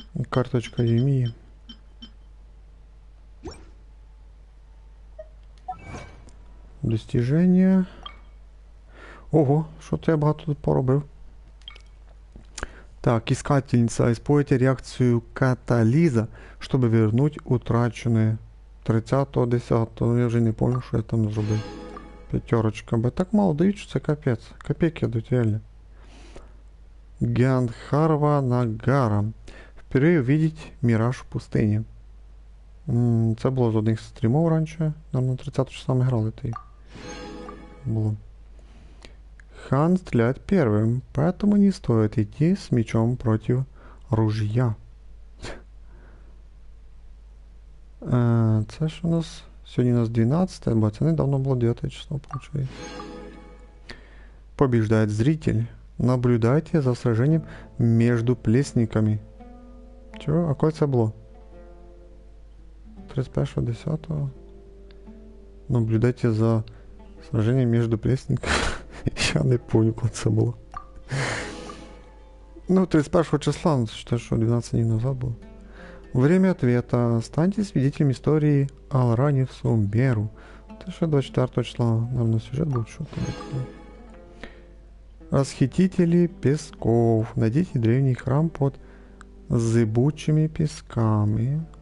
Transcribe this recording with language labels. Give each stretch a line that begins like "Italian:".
Ukrainian: Карточка Юмії. Достіження. Ого, що то я багато тут поробив.
Russian: Так, искательница. Используйте реакцию катализа, чтобы вернуть утраченное. 30-10.
Ukrainian: Я вже не помню, що я там зробив. 5. Бо так мало дають, що це капець. Копейки дають, реально. Гандхарва Нагара.
Russian: Впервые увидеть мираж в пустыне.
Ukrainian: Це було з одних стрімов раніше. Нам на 30 числа ми грали той. Було.
Russian: Хан стреляет первым, поэтому не стоит идти с мечом против ружья.
Ukrainian: Це ж у нас... Сьогодні у нас 12, бо це недавно було 9 число, получается.
Russian: Побеждает зритель. Наблюдайте за сражением между плесниками.
Ukrainian: Чого? А коли це було? 31.10.
Russian: Наблюдайте за сражением между плесниками.
Ukrainian: Я не помню, коли це було. Ну, 31 числа, це що 12 днів назад було.
Russian: Время ответа. Станьте свидетелем истории Алрани в Сумеру. Это что, 24 числа, наверное, сюжет будет что-то. Расхитители песков. Найдите древний храм под зыбучими песками.